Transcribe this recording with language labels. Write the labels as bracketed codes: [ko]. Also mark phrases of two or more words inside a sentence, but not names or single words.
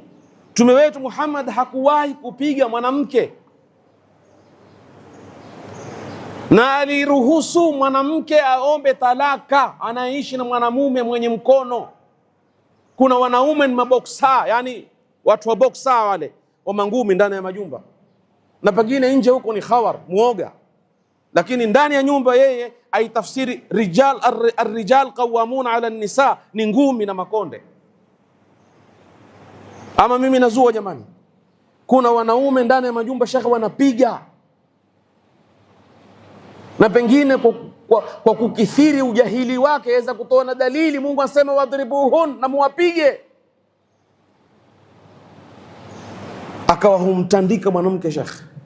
[sw] Mtume wetu Muhammad hakuwahi kupiga mwanamke, na aliruhusu mwanamke aombe talaka anaishi na mwanamume mwenye mkono. Kuna wanaume ni maboksa, yani watu wa boksa wale wa mangumi ndani ya majumba, na pengine nje huko ni khawar muoga, lakini ndani ya nyumba yeye aitafsiri [ar] رجال الرجال قوامون على النساء [sw] ni ngumi na makonde. Ama mimi nazua jamani? Kuna wanaume ndani ya majumba shekhe wanapiga, na pengine kwa kukithiri ujahili wake aweza kutoa na dalili. Mungu anasema wadribuhun, na muwapige, akawa humtandika mwanamke shekhe.